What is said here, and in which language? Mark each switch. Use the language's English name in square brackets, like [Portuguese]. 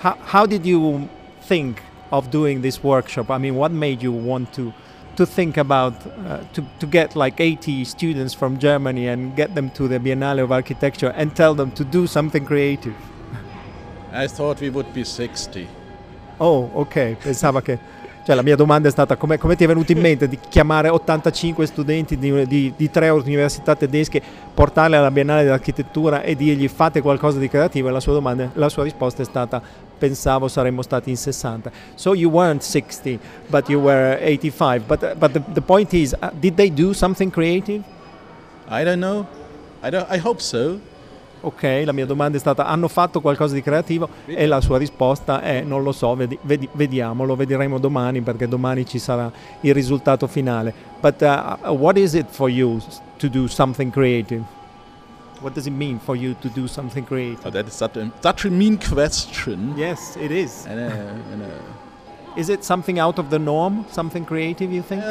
[English] how did you think of doing this workshop? I mean, what made you want to think about to get like 80 students from Germany and get them to the Biennale of Architecture and tell them to do something creative? I thought we would be 60. Oh, okay. [Italian] Pensavo che... Cioè, la mia domanda è stata: come ti è venuto in mente di chiamare 85 studenti di 3 università tedesche, portarli alla Biennale dell'Architettura e dirgli fate qualcosa di creativo? E la sua risposta è stata: pensavo saremmo stati in 60. [English] So you weren't 60, but you were 85. But the point is, did they do something creative? I don't know. I hope so. [Italian] Ok, la mia domanda è stata: hanno fatto qualcosa di creativo? E la sua risposta è: non lo so, vediamolo, vedremo domani, perché domani ci sarà il risultato finale. [English] But what is it for you to do something creative? What does it mean for you to do something creative? Oh, that is such a mean question. Yes, it is. I know. Is it something out of the norm, something creative, you think?